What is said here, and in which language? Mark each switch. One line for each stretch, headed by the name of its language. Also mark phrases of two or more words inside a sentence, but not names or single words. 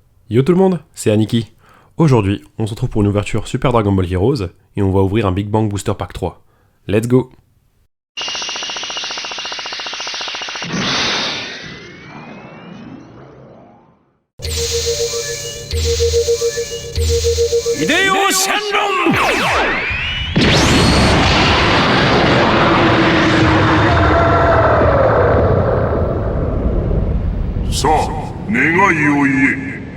French: Yo tout le monde, c'est Aniki. Aujourd'hui, on se retrouve pour une ouverture Super Dragon Ball Heroes et on va ouvrir un Big Bang Booster Pack 3.
English: Let's go!
Japanese: Hideo Shenron! さあ、願いを言え。